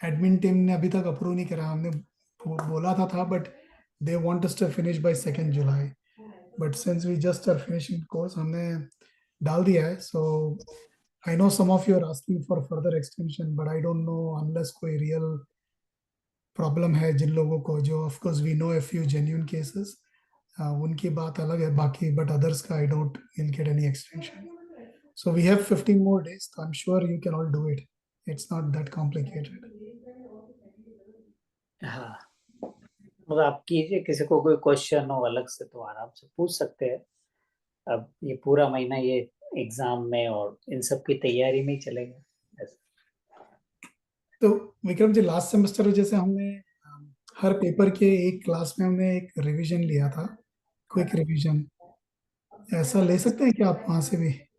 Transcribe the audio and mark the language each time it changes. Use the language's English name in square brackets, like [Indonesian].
[English] admin team [Hindi] ने अभी तक अप्रूव नहीं करा, हमने बोला था [English] but they want us to finish by 2 July, but since we just are finishing course [Hindi] हमने डाल दिया है। [English] so I know some of you are asking for further extension, but I don't know unless [Hindi] कोई रियल प्रॉब्लम है जिन लोगों को, [English] जो of course we know a few genuine cases, [Hindi] उनकी बात अलग है, बाकी [English] But others का I don't will get any extension. So we have 15 more days, so I'm sure you can all do it. It's not that complicated. [Hindi] हाँ मतलब आप कीजिए, किसी को कोई क्वेश्चन हो अलग से तो आराम से पूछ सकते हैं। अब ये पूरा महीना ये एग्जाम में और इन सब की तैयारी में ही चलेगा। तो विक्रम जी लास्ट सेमेस्टर जैसे हमने हर पेपर के एक क्लास में हमने एक रिवीजन लिया था, क्विक रिवीजन, ऐसा ले सकते हैं क्या आप वहां से भी?